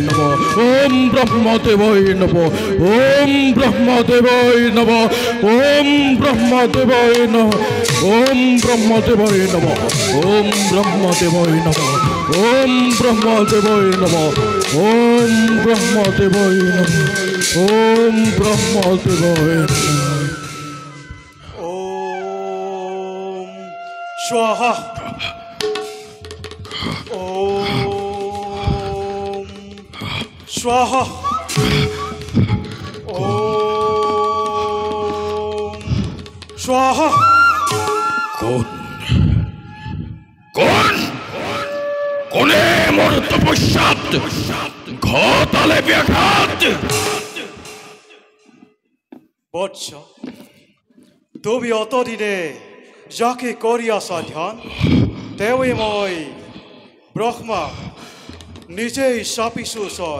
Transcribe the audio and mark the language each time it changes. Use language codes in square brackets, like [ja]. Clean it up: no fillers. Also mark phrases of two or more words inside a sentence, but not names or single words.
[sa] নমঃ ওম ব্রহ্মদেবায় নমঃ ওম ব্রহ্মদেবায় নমঃ ওম ব্রহ্মদেবায় নমঃ ওম ব্রহ্মদেবায় নমঃ ওম ব্রহ্মদেবায় নমঃ ওম ব্রহ্মদেবায় নমঃ ওম ব্রহ্মদেবায় নমঃ ওম ব্রহ্মদেবায় ওম স্বাহা स्वाहा ओम स्वाहा [as] কোনে মোৰ তপস্যাত ঘটালে ব্যাঘাত বৎস তুমি অতদিনে যাকে কৰি আছা ধ্যান তেওঁৱে মই ব্ৰহ্মা নিজেই চাপিছো ওচৰত